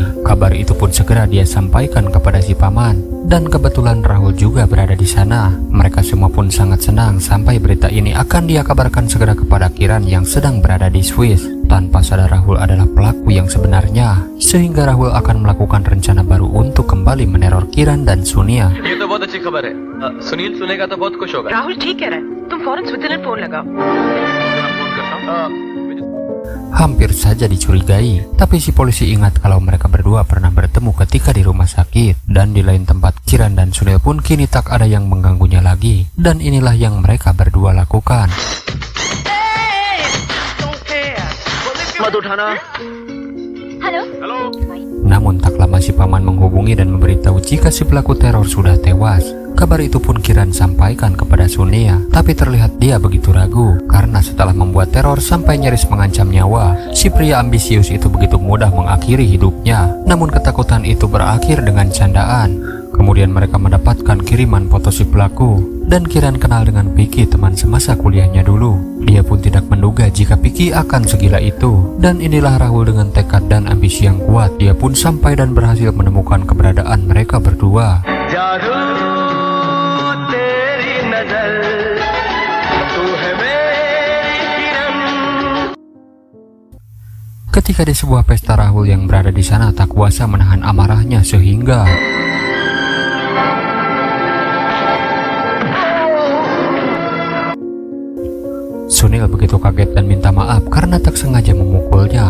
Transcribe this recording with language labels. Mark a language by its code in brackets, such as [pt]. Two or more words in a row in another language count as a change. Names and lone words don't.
[id] Kabar itu pun segera dia sampaikan kepada si paman, dan kebetulan Rahul juga berada di sana. Mereka semua pun sangat senang sampai berita ini akan dia kabarkan segera kepada Kiran yang sedang berada di Swiss. Tanpa sadar Rahul adalah pelaku yang sebenarnya, sehingga Rahul akan melakukan rencana baru untuk kembali meneror Kiran dan Sunil. [hi] ये तो बहुत अच्छी खबर है. सुनील सुनेगा तो बहुत खुश होगा. राहुल ठीक कह रहा है, तुम फौरन स्विट्जरलैंड फोन लगाओ. फोन करता हूँ. [id] Hampir saja dicurigai, tapi si polisi ingat kalau mereka berdua pernah bertemu ketika di rumah sakit. Dan di lain tempat, Kiran dan Sunil pun kini tak ada yang mengganggunya lagi. Dan inilah yang mereka berdua lakukan. [hi] मत उठाना. हेलो हेलो. [id] Namun tak lama si paman menghubungi dan memberitahu jika si pelaku teror sudah tewas. Kabar itu pun Kiran sampaikan kepada Sunia, tapi terlihat dia begitu ragu karena setelah membuat teror sampai nyaris mengancam nyawa, si pria ambisius itu begitu mudah mengakhiri hidupnya. Namun ketakutan itu berakhir dengan candaan. Kemudian mereka mendapatkan kiriman foto si pelaku, dan Kiran kenal dengan Piki, teman semasa kuliahnya dulu. Dia pun tidak menduga jika Piki akan segila itu. Dan inilah Rahul dengan tekad dan ambisi yang kuat. Dia pun sampai dan berhasil menemukan keberadaan mereka berdua. [hi] जादू तेरी नजर, तू है मेरी किरण. [id] Ketika di sebuah pesta, Rahul yang berada di sana tak kuasa menahan amarahnya sehingga Sunil begitu kaget dan minta maaf karena tak sengaja memukulnya.